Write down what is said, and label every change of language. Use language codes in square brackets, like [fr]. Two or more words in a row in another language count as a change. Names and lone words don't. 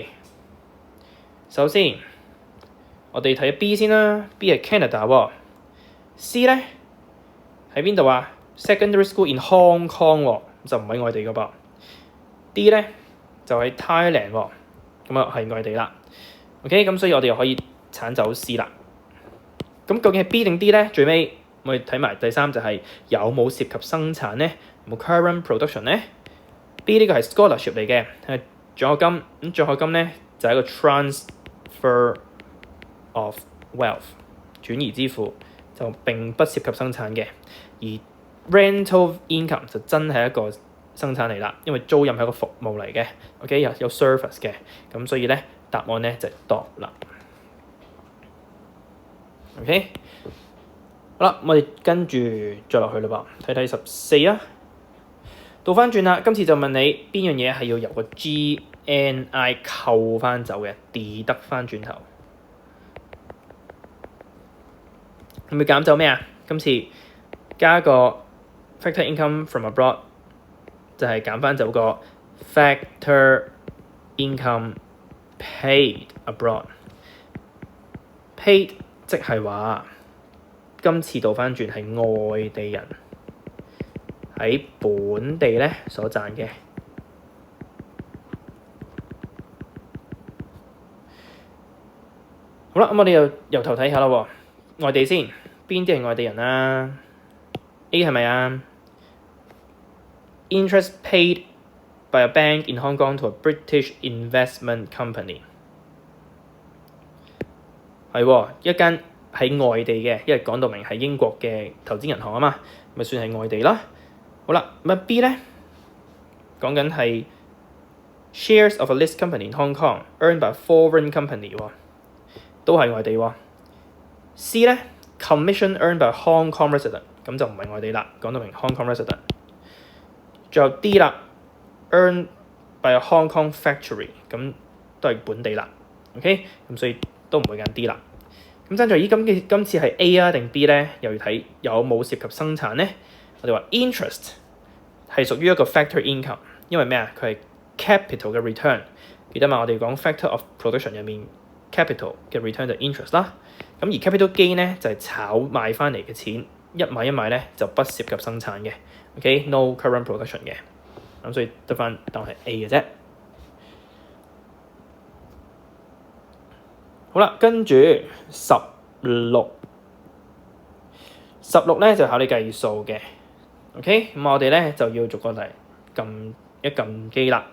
[yue] 首先我哋睇 B 先啦 ，B 係 Canada 喎 ，C 咧喺邊度啊 ？ [en] Secondary school in Hong Kong [yue] 喎，就唔喺外地噶噃。D 咧就喺 Thailand 喎，咁啊係外地啦。OK， 咁所以我哋又可以剷走 C 啦。咁究竟係 B 定 D 咧？最尾我哋睇埋第3就係有冇涉及生產咧？有冇 [en] current production [yue] 咧 ？B 呢個係 scholarship 嚟嘅，係獎學金。咁獎學金咧就係一個 [en] transfer of wealth [yue] 轉移支付，就並不涉及生產嘅。而 [en] rental income [yue] 就真係一個生產嚟啦，因為租賃係一個服務嚟嘅。OK 有 service 嘅，咁所以咧答案咧就係 D 啦。OK。好啦，我哋跟住再落去啦噃，睇睇14啊。倒翻轉啦，今次就問你邊樣嘢係要由個 GNI 扣翻走嘅 deduct 翻轉頭。係咪減走咩啊？今次加個 [en] factor income from abroad [yue] 就係減翻走個 [en] factor income paid abroad。 [yue] paid 即係話。今次倒翻轉係外地人喺本地咧所賺嘅。好啦，咁我哋又由頭睇下啦喎，外地先，邊啲係外地人啊 ？A 係咪啊 ？ [en] Interest paid by a bank in Hong Kong to a British investment company [yue] 係喎，一間。喺外地嘅，因為講到明係英國嘅投資銀行啊嘛，咪算係外地啦。好啦，咁 B 咧講緊係 [en] shares of a list company in Hong Kong earned by a foreign company [yue] 喎，都係外地喎。C 咧 [en] commission earned by a Hong Kong resident， [yue] 咁就唔係外地啦，講到明 [en] Hong Kong resident。 [yue] 最後 D 啦 [en] earned by a Hong Kong factory， [yue] 咁都係本地啦。OK， 咁所以都唔會揀 D 啦。咁爭在今次係 A 啊定 B 咧，又要睇有冇涉及生產咧。我哋話 interest 係屬於一個 [en] factor income， [yue] 因為咩啊？佢係 capital 嘅 return。記得嘛？我哋講 [en] factor of production [yue] 入面 capital 嘅 return 就 interest 啦。咁而 [en] capital gain [yue] 咧就係炒賣翻嚟嘅錢，一買一賣咧就不涉及生產嘅。OK， [en] no current production [yue] 嘅。咁所以得翻當係 A 嘅啫。好啦，跟住16咧就考你計數嘅 ，OK， 咁我哋咧就要逐個嚟撳一撳機啦。